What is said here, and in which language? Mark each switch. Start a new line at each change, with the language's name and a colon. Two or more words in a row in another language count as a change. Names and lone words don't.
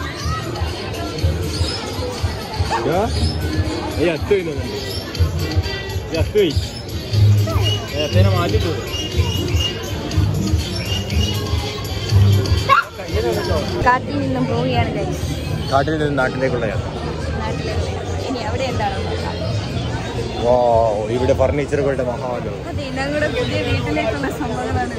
Spanish: Ya? Ya estoy no. Ya estoy. Ya tiene más tiempo.
Malayalam: കാട്ടിൽ നിന്നും പോവുകയാണ് ഗൈസ്. കാട്ടിൽ നിന്ന് നാട്ടിലേക്കുള്ള യാത്ര. ഇനി അവിടെ എന്താണോ നോക്കാം. ഇവിടെ ഫർണിച്ചറുകളുടെ മഹാലോ. അതെ, ഞങ്ങളുടെ പുതിയ വീട്ടിലേക്കുള്ള സംഭവങ്ങളാണ്.